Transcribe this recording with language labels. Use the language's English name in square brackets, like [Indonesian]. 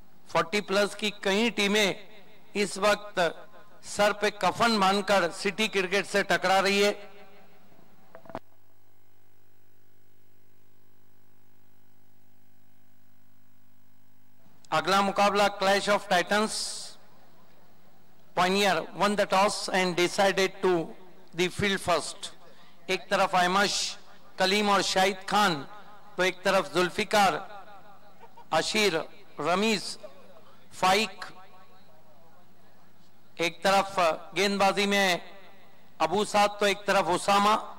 [Hindi] 40+ की कई टीमें इस वक्त सर पे कफन बांधकर सिटी क्रिकेट से टकरा रही है। अगला मुकाबला clash of Titans. [English] Pioneer won the toss and decided to the field first. [Hindi] एक तरफ अहमश, कलीम और शाहिद खान, तो एक तरफ जुल्फिकार, अशीर, रमीज, फाइक। एक तरफ गेंदबाजी में अबू साद, तो एक तरफ उसामा।